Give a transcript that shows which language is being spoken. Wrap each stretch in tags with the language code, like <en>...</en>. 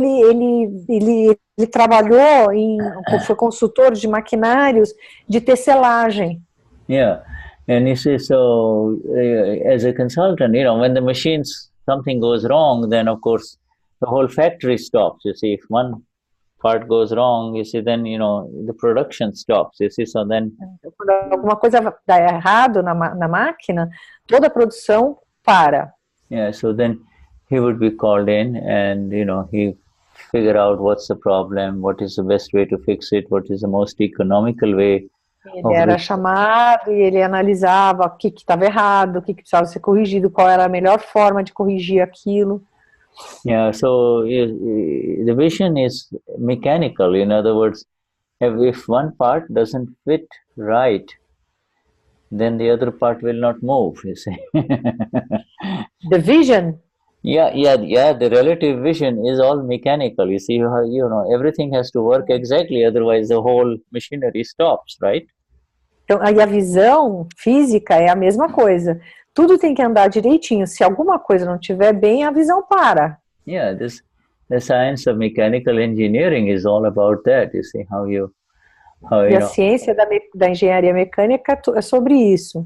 <pt>Ele trabalhou foi consultor de maquinários de tecelagem.</pt> <en>Yeah, and you see, so as a consultant, when the machines, something goes wrong, then of course the whole factory stops. You see, if one part goes wrong, you see, then the production stops. You see, so then</en> <pt>quando alguma coisa dá errado na máquina, toda a produção para.</pt> <en>Yeah, so then he would be called in, and he figure out what's the problem, what is the best way to fix it, what is the most economical way.</en> <pt>Ele era chamado e ele analisava o que estava errado, o que precisava ser corrigido, qual era a melhor forma de corrigir aquilo.</pt> <en>Yeah, so the vision is mechanical. In other words, if one part doesn't fit right, then the other part will not move, you see. The vision? Yeah, the relative vision is all mechanical. You see, everything has to work exactly, otherwise the whole machinery stops, right?</en> <pt>Então, aí a visão física é a mesma coisa. Tudo tem que andar direitinho. Se alguma coisa não estiver bem, a visão para.</pt> <en>Yeah, the science of mechanical engineering is all about that. You see</en> <pt>E a ciência da engenharia mecânica é sobre isso.</pt>